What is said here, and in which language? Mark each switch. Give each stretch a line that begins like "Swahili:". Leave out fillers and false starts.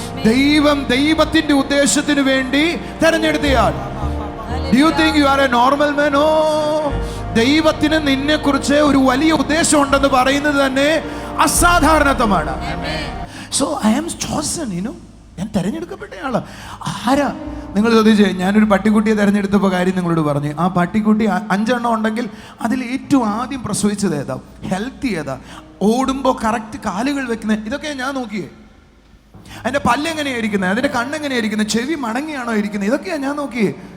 Malayalam: ദൈവം ദൈവത്തിന്റെ ഉദ്ദേശത്തിന് വേണ്ടി തെരഞ്ഞെടുത്തയാൾ.
English: Do you think you are a normal man?
Malayalam: ദൈവത്തിന് നിന്നെ കുറിച്ച് ഒരു വലിയ ഉദ്ദേശം ഉണ്ടെന്ന് പറയുന്നത് തന്നെ അസാധാരണത്വമാണ്.
English: So I am chosen,
Malayalam: ഞാൻ തിരഞ്ഞെടുക്കപ്പെട്ടയാള്. ആരാ? നിങ്ങൾ ചോദിച്ചേ, ഞാനൊരു പട്ടിക്കുട്ടിയെ തിരഞ്ഞെടുത്തപ്പോൾ കാര്യം നിങ്ങളോട് പറഞ്ഞു. ആ പട്ടിക്കുട്ടി 5 എണ്ണം ഉണ്ടെങ്കിൽ അതിൽ ഏറ്റവും ആദ്യം പ്രസവിച്ചത് ഏതാ, ഹെൽത്തി ഏതാ, ഓടുമ്പോൾ കറക്റ്റ് കാലുകൾ വെക്കുന്നത്, ഇതൊക്കെ ഞാൻ നോക്കിയേ. അതിൻ്റെ പല്ലെങ്ങനെയാണ് ഇരിക്കുന്നത്, അതിൻ്റെ കണ്ണെങ്ങനെയാണ് ഇരിക്കുന്നത്, ചെവി മടങ്ങിയാണോ ഇരിക്കുന്നത്, ഇതൊക്കെയാണ് ഞാൻ നോക്കിയേ.